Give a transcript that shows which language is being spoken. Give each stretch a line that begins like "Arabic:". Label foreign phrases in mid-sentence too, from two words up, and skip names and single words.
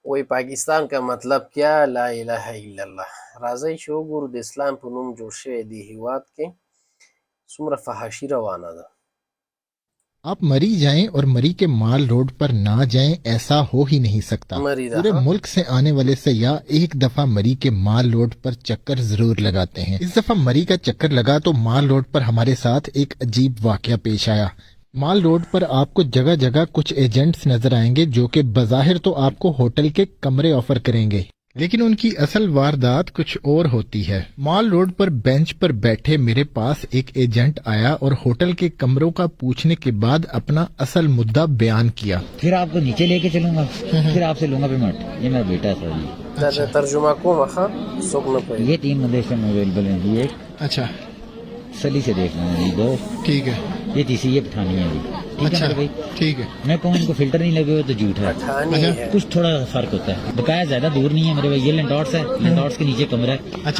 Urdu: وای پاکستان کا مطلب کیا؟
Arabic: لا اله الا الله.
Pashto: راځئ چې وګورو د اسلام په نوم جوړ شوی دی هیواد کې څومره فحاشي روانه ده.
Urdu: آپ مری جائیں اور مری کے مال روڈ پر نہ جائیں ایسا ہو ہی نہیں سکتا.
Pashto: مری دا
Urdu: پورے ملک سے آنے والے سیاح ایک دفعہ مری کے مال روڈ پر چکر ضرور لگاتے ہیں. اس دفعہ مری کا چکر لگا تو مال روڈ پر ہمارے ساتھ ایک عجیب واقعہ پیش آیا. مال روڈ پر آپ کو جگہ جگہ کچھ ایجنٹس نظر آئیں گے جو کہ بظاہر تو آپ کو ہوٹل کے کمرے آفر کریں گے، لیکن ان کی اصل واردات کچھ اور ہوتی ہے. مال روڈ پر بینچ پر بیٹھے میرے پاس ایک ایجنٹ آیا اور ہوٹل کے کمروں کا پوچھنے کے بعد اپنا اصل مدعا بیان کیا. پھر آپ کو نیچے لے کے چلوں گا، پھر آپ سے لوں گا پیمنٹ. یہ میرا بیٹا ہے سر جی.
Pashto: ترجمه کوم ښه څوک نه پوهېږي.
Urdu: یہ 3 بندے اس میں اویلیبل ہیں جی. ایک اچھا سلی سے دیکھ رہے ہیں جی، 2 ٹھیک ہے. یہ تیسری یہ پٹھانی ہے جی. ٹھیک ہے اچھا میرے بھائی، ٹھیک ہے. میں کہوں ان کو فلٹر نہیں لگے ہوئے تو جھوٹ ہے. پٹھانی ہے. کچھ تھوڑا فرق ہوتا ہے. بقایا زیادہ دور نہیں ہے میرے بھائی. یہ لینڈارس ہے، لینڈارس کے نیچے کمرہ ہے. اچھا